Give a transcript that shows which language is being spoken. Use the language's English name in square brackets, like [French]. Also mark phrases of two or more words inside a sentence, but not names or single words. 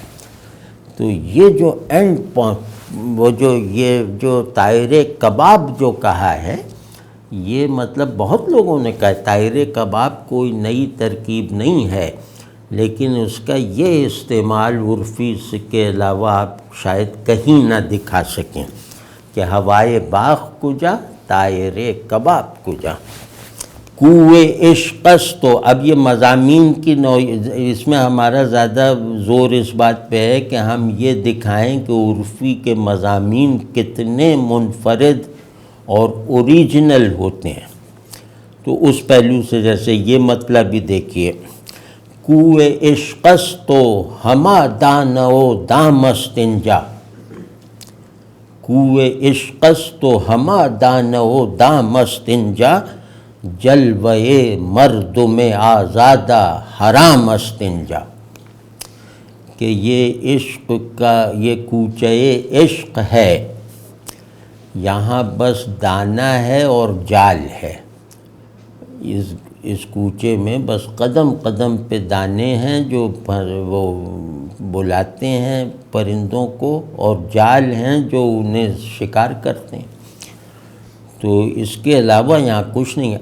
[Urdu] تو یہ جو اینڈ پوائنٹ، یہ جو طائر کباب جو کہا ہے، یہ مطلب بہت لوگوں نے کہا طائر کباب کوئی نئی ترکیب نہیں ہے، لیکن اس کا یہ استعمال عرفی کے علاوہ آپ شاید کہیں نہ دکھا سکیں کہ [Persian] ہوائے باغ کجا طائر کباب کجا. کوئے عشقست. [Urdu] تو اب یہ مضامین کی اس میں ہمارا زیادہ زور اس بات پہ ہے کہ ہم یہ دکھائیں کہ عرفی کے مضامین کتنے منفرد اور اوریجنل ہوتے ہیں. تو اس پہلو سے جیسے یہ مطلب بھی دیکھیے، [Persian] کوئے عشقست و ہما دانو دامست انجا. کوئے عشقست و ہما دانو دام استنجا، جلوے مردم آزادہ حرام استنجا، [Urdu] کہ یہ عشق کا یہ کوچے عشق ہے، یہاں بس دانہ ہے اور جال ہے، اس کوچے میں بس قدم قدم پہ دانے ہیں جو وہ بلاتے ہیں پرندوں کو، اور جال ہیں جو انہیں شکار کرتے ہیں، تو اس کے علاوہ یہاں کچھ نہیں ہے۔